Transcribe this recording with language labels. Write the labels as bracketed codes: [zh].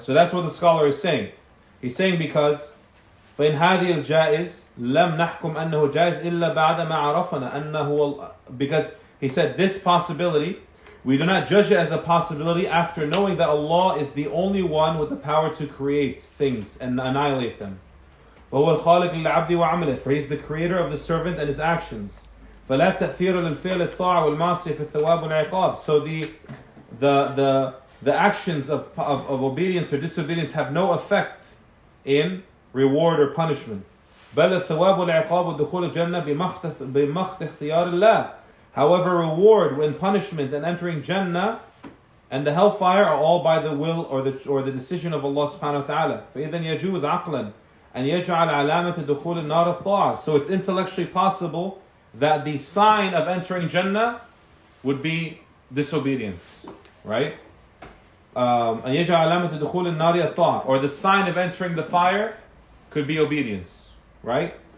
[en] So that's what the scholar is saying. He's saying because [ar] فإن هذه الجائز لم نحكم أنه جائز إلا بعد ما عرفنا أنه [en] because he said this possibility we do not judge it as a possibility after knowing that Allah is the only one with the power to create things and annihilate them. [ar] وهو الخالق للعبد وعمله, [en] for he is the creator of the servant and his actions. [ar] فلا تأثير للفعل الطاعة والمعصية في الثواب والعقاب. [en] So the actions of obedience or disobedience have no effect in reward or punishment. [ar] بل الثواب والعقاب ودخول الجنة بمخت اختيار الله. [en] However, reward and punishment and entering Jannah and the hellfire are all by the will or the decision of Allah subhanahu wa ta'ala. [ar] فإذا يجوز عقلا أن يجعل علامة دخول النار الطاعة. [en] So it's intellectually possible that the sign of entering Jannah would be disobedience, right? [ar] أن يجعل علامة دخول النار الطاعة, [en] or the sign of entering the fire could be obedience, right?